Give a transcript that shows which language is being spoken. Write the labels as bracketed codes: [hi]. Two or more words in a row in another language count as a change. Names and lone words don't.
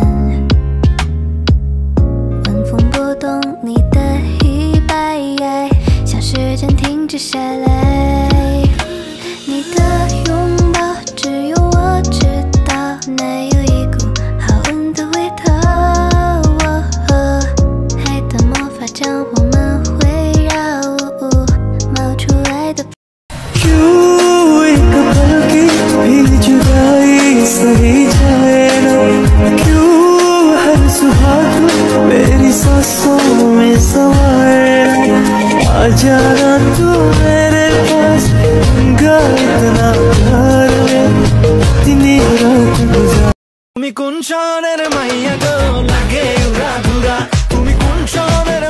[zh] 晚风拨动你的衣摆，像时间停止下来，你的拥抱只有我知道，那有一股好闻的味道，爱的魔法将我们围绕，冒出来的 [hi] क्यों एक पल की भी जुदाई सही जाए ना, क्यों हर सुहाग मेरी सांसों में समाए, आ जाना तू मेरे पास, इतना प्यार में इतनी रात गुजार। [bn] তুমি কোন শহরের মাইয়া গো লাগে উড়া ধুরা, তুমি কোন শহরের